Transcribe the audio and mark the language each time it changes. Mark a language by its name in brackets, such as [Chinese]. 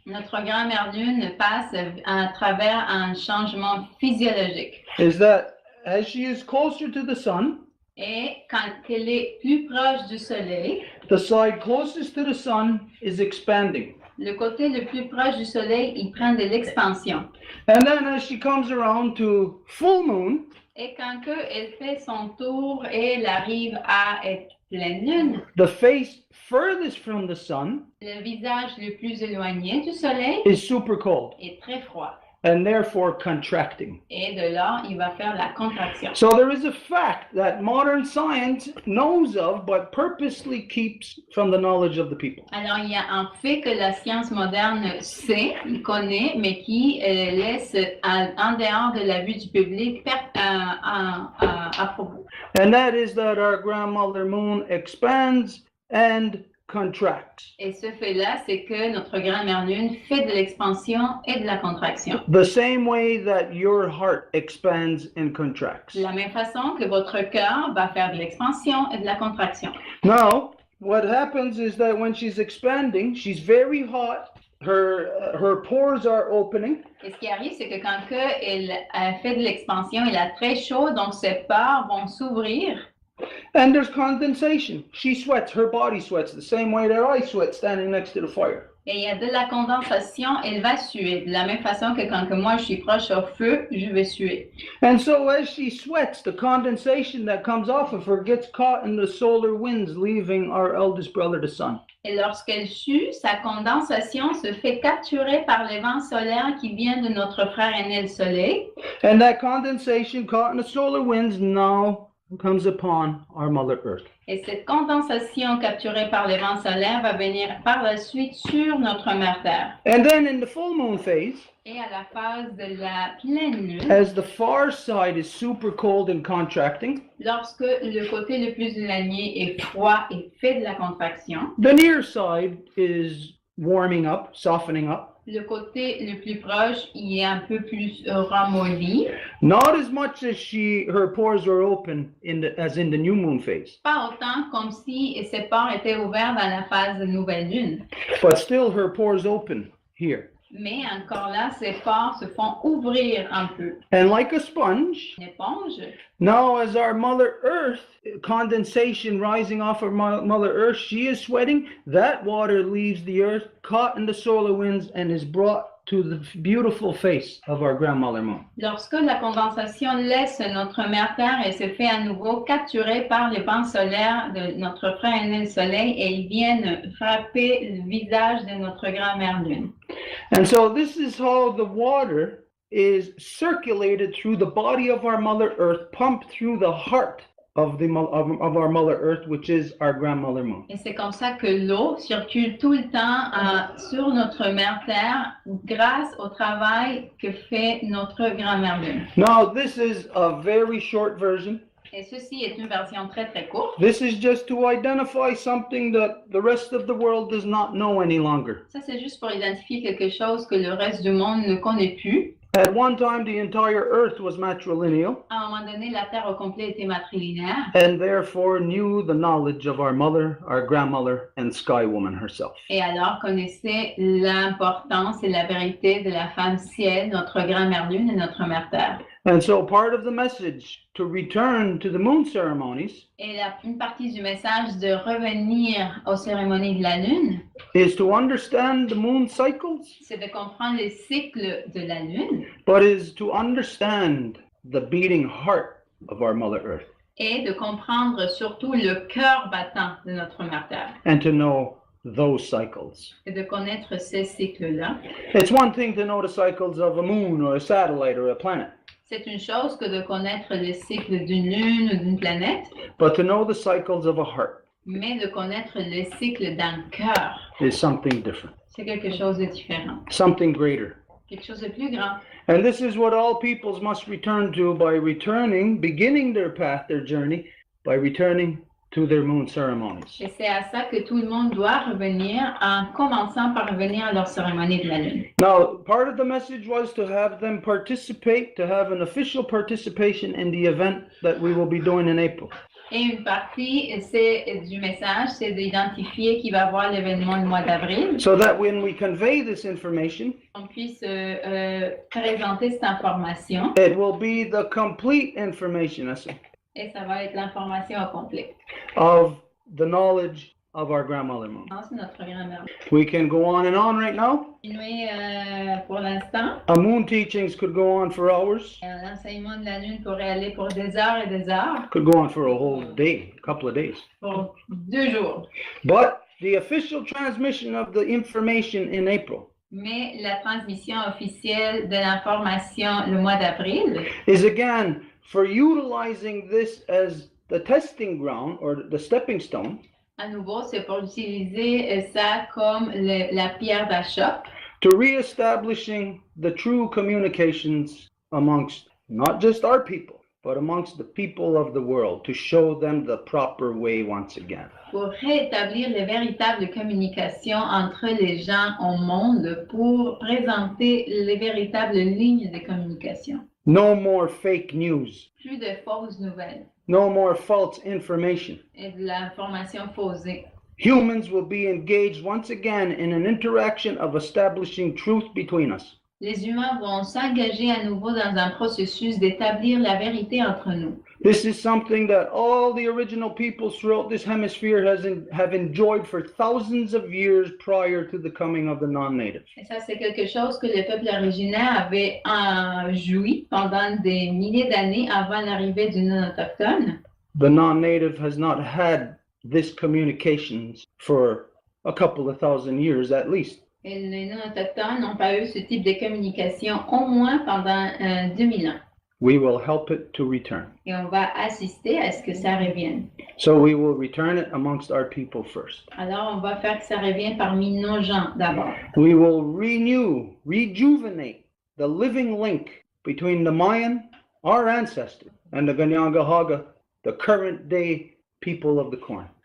[French] notre grand-mère lune passe à travers un changement physiologique. [English] Is that as she is closer to the sun, [French] Et quand elle est plus proche du Soleil, [English] the side closest to the sun is expanding. [French] le côté le plus proche du Soleil, il prend de l'expansion. [English] And then as she comes around to full moon, [French] Et quand que elle fait son tour et elle arrive à être pleine lune, [English] the face furthest from the sun [French] le visage le plus éloigné du Soleil [English] is super cold [French] est très froid. [English] and therefore contracting. [French] Et de là, il va faire la contraction. [English] So there is a fact that modern science knows of but purposely keeps from the knowledge of the people. [French] Alors, il y a un fait que la science moderne sait, il connaît, mais qui laisse en dehors de la vue du public à propos. [English] And that is that our grandmother moon expands and contracts. [French] Et ce fait-là, c'est que notre grand-mère lune fait de l'expansion et de la contraction. [English] The same way that your heart expands and contracts. [French] De la même façon que votre cœur va faire de l'expansion et de la contraction. [English] Now, what happens is that when she's expanding, she's very hot. Her pores are opening. [French] Et ce qui arrive, c'est que quand elle fait de l'expansion, elle a très chaud, donc ses pores vont s'ouvrir. [English] And there's condensation. She sweats, her body sweats the same way that I sweat standing next to the fire. [French] Et il y a de la condensation, elle va suer. De la même façon que quand que moi je suis proche au feu, je vais suer. [English] And so as she sweats, the condensation that comes off of her gets caught in the solar winds leaving our eldest brother, the sun. [French] Et lorsqu'elle sue, sa condensation se fait capturer par les vents solaires qui viennent de notre frère aîné le Soleil. [English] And that condensation caught in the solar winds now comes upon our Mother Earth. [French] Et cette condensation capturée par les vents solaires va venir par la suite sur notre mère Terre. [English] And then in the full moon phase, [French] Et à la phase de la pleine lune, [English] as the far side is super cold and contracting, [French] lorsque le côté le plus éloigné est froid et fait de la contraction, [English] the near side is warming up, softening up. [French] le côté le plus proche, il est un peu plus ramolli. [English] Not as much as her pores were open as in the new moon phase, [French] Pas autant comme si ses pores étaient ouverts dans la phase de nouvelle lune. [English] but still her pores open here. [French] Mais encore là, ses pores se font ouvrir un peu. [English] And like a sponge, [French] Une éponge. [English] now as our Mother Earth, condensation rising off of Mother Earth, she is sweating. That water leaves the earth, caught in the solar winds, and is brought to the beautiful face of our grandmother moon. [French] Lorsque la condensation laisse notre mère Terre et se fait à nouveau capturer par les vents solaires de notre frère aîné le Soleil et ils viennent frapper le visage de notre grand-mère Lune. [English] And so this is how the water is circulated through the body of our Mother Earth, pumped through the heart of our Mother Earth, which is our grandmother moon. [French] Et c'est comme ça que l'eau circule tout le temps sur notre mère Terre grâce au travail que fait notre grand-mère Lune. [English] Now, this is a very short version. [French] Et ceci est une version très très courte. [English] This is just to identify something that the rest of the world does not know any longer. [French] Ça, c'est juste pour identifier quelque chose que le reste du monde ne connaît plus. [English] At one time, the entire Earth was matrilineal, [French] À un moment donné, la Terre au complet était matrilinéaire [English] and therefore knew the knowledge of our mother, our grandmother, and Sky Woman herself. [French] et alors connaissait l'importance et la vérité de la femme ciel, notre grand-mère Lune et notre mère Terre. [English] And so part of the message to return to the moon ceremonies [French] Et une partie du message de revenir aux cérémonies de la Lune, [English] is to understand the moon cycles, [French] c'est de comprendre les cycles de la Lune, [English] but is to understand the beating heart of our Mother Earth [French] et de comprendre surtout le cœur battant de notre Mère Terre [English] and to know those cycles. [French] et de connaître ces cycles-là. [English] It's one thing to know the cycles of a moon or a satellite or a planet, [French] C'est une chose que de connaître les cycles d'une lune ou d'une planète, [English] but to know the cycles of a heart [French] mais de connaître les cycles d'un cœur, [English] is something different, [French] c'est quelque chose de différent, [English] something greater. [French] quelque chose de plus grand. [English] And this is what all peoples must return to by beginning their path, their journey, by returning to their moon ceremonies. [French] Et c'est à ça que tout le monde doit revenir en commençant par revenir à leur cérémonie de la lune. [English] Now, part of the message was to have them participate, to have an official participation in the event that we will be doing in April. [French] Et une partie du message, c'est d'identifier qui va voir l'événement le mois d'avril, [English] So that when we convey this information, [French] qu'on puisse présenter cette information, [English] it will be the complete information [French] et ça va être l'information au complet. [English] of the knowledge of our grandmother moon. [French] C'est notre grand-mère. [English] We can go on and on right now. [French] Continuer pour l'instant. [English] Moon teachings could go on for hours, [French] L'enseignement de la lune pourrait aller pour des heures et des heures, [English] could go on for a whole day, a couple of days. [French] pour 2 jours. [English] But the official transmission of the information in April [French] Mais la transmission officielle de l'information le mois d'avril, [English] is again for utilizing this as the testing ground or the stepping stone [French] à nouveau, c'est pour utiliser ça comme la pierre d'achoppe [English] to reestablishing the true communications amongst not just our people, but amongst the people of the world, to show them the proper way once again. [French] pour rétablir les véritables communications entre les gens au monde, pour présenter les véritables lignes de communication. [English] No more fake news, [French] Plus de fausses nouvelles [English] no more false information. [French] et de l'information faussée. [English] Humans will be engaged once again in an interaction of establishing truth between us. [French] Les humains vont s'engager à nouveau dans un processus d'établir la vérité entre nous. [English] This is something that all the original peoples throughout this hemisphere have enjoyed for thousands of years prior to the coming of the non-natives. [French] Et ça, c'est quelque chose que les peuples originaires avaient joui pendant des milliers d'années avant l'arrivée du non-autochtone. [English] The non-native has not had this communications for a couple of thousand years at least. [French] Et les non-autochtones n'ont pas eu ce type de communication au moins pendant 2000 ans. [English] We will help it to return. [French] Et on va assister à ce que ça revienne. [English] So we will return it amongst our people first. [French] Alors, on va faire que ça revienne parmi nos gens d'abord. [English] We will rejuvenate the living link between the Mayan, our ancestors, and the Ganyangahaga, the current day people of the corn.